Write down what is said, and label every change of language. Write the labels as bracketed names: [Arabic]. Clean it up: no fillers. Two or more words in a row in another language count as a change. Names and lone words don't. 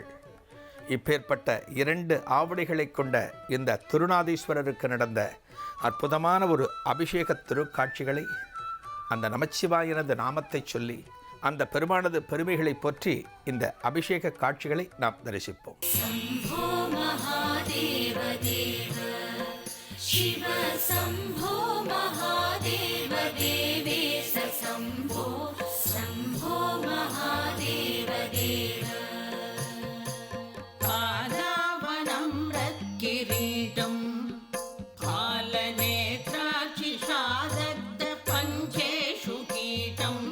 [Tamil] இப்பேற்பட்ட 2 ஆவுடைகளை கொண்ட இந்த திருநாதீஸ்வரருக்கு நடந்த அற்புதமான ஒரு அபிஷேக திருக்காட்சிகளை, அந்த நமச்சிவாயனது நாமத்தை சொல்லி அந்த பெருமானது பெருமைகளை பற்றி இந்த அபிஷேக காட்சிகளை நாம் தரிசிப்போம். [Sanskrit] शम्भो महादेव देव शिव शम्भो महादेव देवेश शम्भो शम्भो महादेव देव पादावनं रत्किरीटं फालनेत्राक्षिषादग्ध पञ्चेषु कीटं